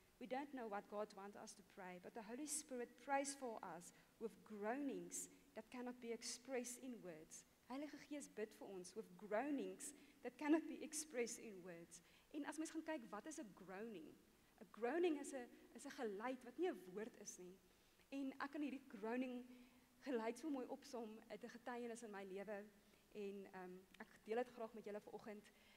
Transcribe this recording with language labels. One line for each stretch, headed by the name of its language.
English: We don't know what God wants us to pray, but the Holy Spirit prays for us with groanings that cannot be expressed in words.
Afrikaans: Heilige Gees bid vir ons
English: with groanings that cannot be expressed in words.
Afrikaans: En as mens gaan kyk, wat is 'n groaning? 'n Groaning is 'n geluid wat nie 'n woord is nie. En ek kan hierdie groaning geluid so mooi opsom uit 'n getuienis in my lewe. En ek deel dit graag met julle vanoggend.